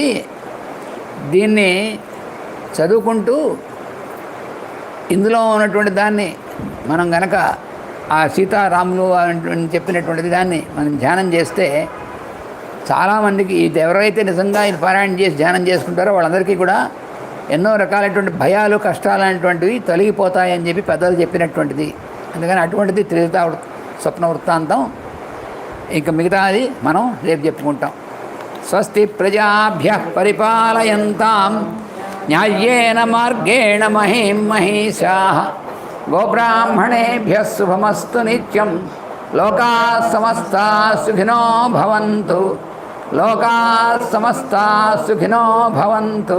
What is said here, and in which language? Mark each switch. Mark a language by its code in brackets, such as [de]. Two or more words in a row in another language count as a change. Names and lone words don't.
[te] దీన్ని చదువుకుంటూ ఇందులో ఉన్నటువంటి దాన్ని మనం గనక ఆ సీతారాములు చెప్పినటువంటిది దాన్ని మనం ధ్యానం చేస్తే చాలామందికి ఇది ఎవరైతే నిజంగా ఇది పారాయణ చేసి ధ్యానం చేసుకుంటారో వాళ్ళందరికీ కూడా ఎన్నో రకాలైనటువంటి భయాలు కష్టాలు అనేటువంటివి తొలగిపోతాయని చెప్పి పెద్దలు చెప్పినటువంటిది. అందుకని అటువంటిది త్రిజటా స్వప్న వృత్తాంతం. ఇంకా మిగతాది మనం రేపు చెప్పుకుంటాం. [sa] స్వస్తి ప్రజాభ్యః పరిపాలయంతాం న్యాయేన మార్గేణ మహీం మహీషాః గోబ్రాహ్మణేభ్యः శుభమస్తు నిత్యం. లోకాः సమస్తాः సుఖినో భవంతు. లోకాः సమస్తాः సుఖినో భవంతు.